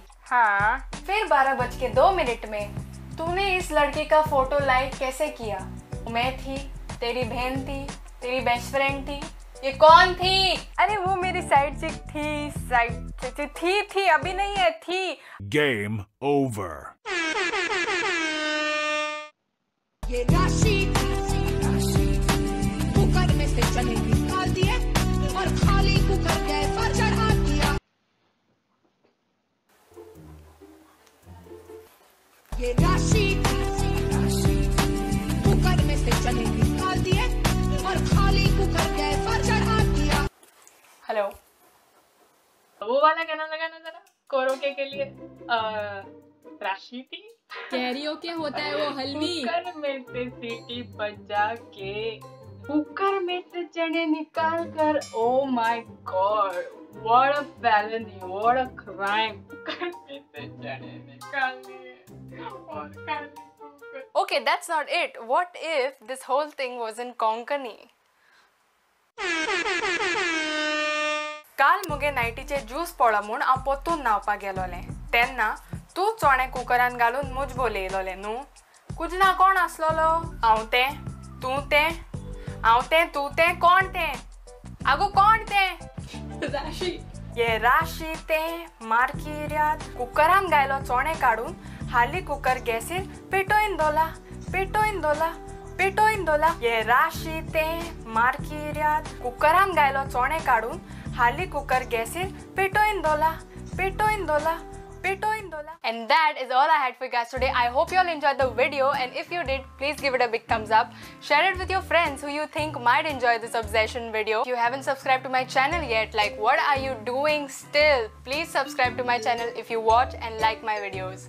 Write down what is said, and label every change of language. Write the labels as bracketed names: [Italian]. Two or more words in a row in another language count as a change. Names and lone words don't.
[Hindi] हाँ. फिर 12:02 में तूने इस लड़की का फोटो लाइक कैसे किया? मैं थी, तेरी बहन थी, तेरी [English] best friend [Hindi] थी. ये कौन थी? अरे वो मेरी साइड चिक थी, अभी नहीं है, थी. [English] Game over. [Hindi] ये राशि कुकर में से चने निकाल दिए और खाली कुकर गैस पर चढ़ा दिया. ये राशि कुकर में से चने निकाल दिए और खाली कुकर गैस पर चढ़ा दिया। हेलो, वो वाला गाना लगाना जरा कोरोके के लिए। राशि थी, कैरियोके होता है वो हलवी। कुकर में से सीटी बजा के कुकर में से चने निकाल कर। [English] Oh my God, what a felony, what a crime. [Hindi] कुकर में से चने निकाल लिए और खा लिए। [English] Okay, that's not it. What if this whole thing was in Konkani? [Konkani] काल मुगे नायटीचे ज्यूस पळो म्हूण हांव पोत्तून न्हावपा गेलोलें तेन्ना तूं चोणे कुकरान घालून मुजबो येयलोलें न्हू। कुजना कोण आसलोलो? हांव तें, तूं तें, हांव तें, तूं तें, कोण तें? आगो कोण तें? राशि। ये राशि तें मारकिऱ्यात कुकरान गायलो चोणे काडून हाली कुकर गॅसीर पेटोयन दोला, पेटोयन दोला, पेटोयन दोला। ये राशि तें मारकिऱ्यात कुकरान गायलो चोणे काडून हाली कुकर गॅसीर पेटोयन दोला, पेटोयन दोला, पेटोयन दोला। [English] And that is all I had for you guys today. I hope you all enjoyed the video, and if you did, please give it a big thumbs up. Share it with your friends who you think might enjoy this obsession video. If you haven't subscribed to my channel yet, like what are you doing still? Please subscribe to my channel if you watch and like my videos.